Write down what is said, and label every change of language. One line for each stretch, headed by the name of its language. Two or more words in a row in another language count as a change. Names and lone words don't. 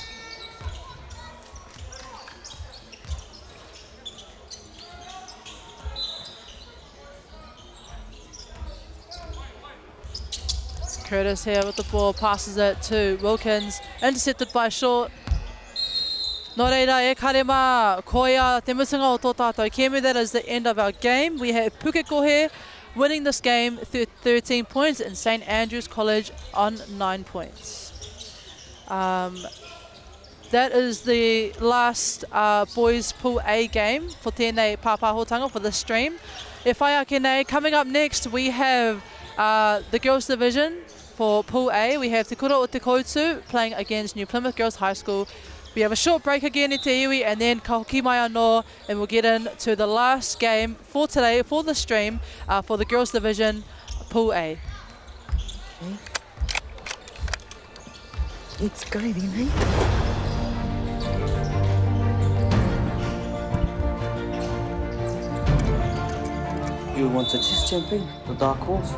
English: Curtis here with the ball, passes it to Wilkins, intercepted by Short.
Māori: Nō reira e karema, koia te mutunga o tō tātou kēmu.
English: That is the end of our game. We have Pukoy winning this game 13 points and St Andrews College on 9 points. That is the last boys Pool A game for
Māori: tēnei pāpāhotanga
English: for the stream.
Māori: E whai ake nei,
English: coming up next we have the girls division for Pool A. We have Te Kura o Te Totu playing against New Plymouth Girls High School. We have a short break again in Te Iwi and then
Māori: ka hoki mai anō,
English: and we'll get into the last game for today, for the stream, for the girls division, Pool A. Okay. Let's go then, eh? You want to just jump in, the dark horse?